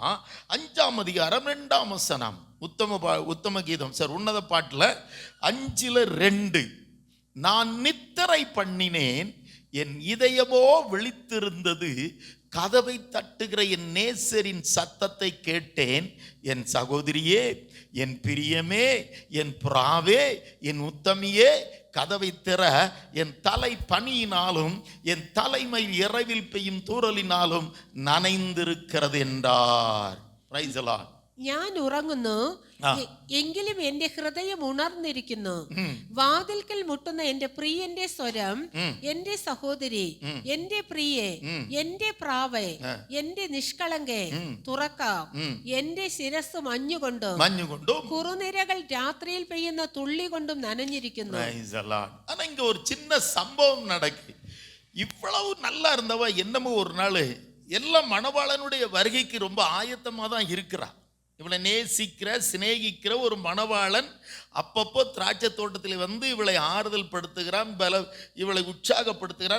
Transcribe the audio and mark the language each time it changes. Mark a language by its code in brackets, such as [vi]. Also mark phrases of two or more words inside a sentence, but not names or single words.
[ta] 5ஆம் அதிகாரம் 2ஆம் வசனம், உத்தம கீதம் சார், உன்னத பாட்டுல 5:2, நான் நித்திரை பண்ணினேன், என் இதயமோ விழித்திருந்தது, கதவை தட்டுகிற என் நேசரின் சத்தத்தை கேட்டேன். என் சகோதரியே, என் பிரியமே, என் புறாவே, என் உத்தமியே, கதவை திற. என் தலை பனியினாலும் என் தலைமை இரவில் பெய்யும் தூறலினாலும் நனைந்திருக்கிறது என்றார். [en] Praise the Lord. [ml] ഞാൻ ഉറങ്ങുന്നു, എങ്കിലും എന്റെ ഹൃദയം ഉണർന്നിരിക്കുന്നു. വാതിൽക്കൽ മുട്ടുന്ന എന്റെ പ്രിയന്റെ സ്വരം, എന്റെ സഹോദരി, എന്റെ പ്രിയേ, എന്റെ പ്രാവേ, എന്റെ നിഷ്കളങ്കേ, തുറക്കാം. എന്റെ ശിരസ് മഞ്ഞുകൊണ്ടും കുറുനിരകൾ രാത്രിയിൽ പെയ്യുന്ന തുള്ളി കൊണ്ടും നനഞ്ഞിരിക്കുന്നു. [ta] ஆனா இங்க ஒரு சின்ன சம்பவம் நடக்கு. இவ்வளவு நல்லா இருந்தவ என்னமோ ஒரு நாள் எல்லாம் மணவாளனுடைய வருகைக்கு ரொம்ப ஆயத்தமா தான் இருக்கிறா. இவளை நேசிக்கிற, சிநேகிக்கிற ஒரு மணவாளன் அப்பப்போ திராட்சை தோட்டத்தில் வந்து இவளை ஆறுதல் படுத்துகிறான், இவளை உற்சாகப்படுத்துகிறான்.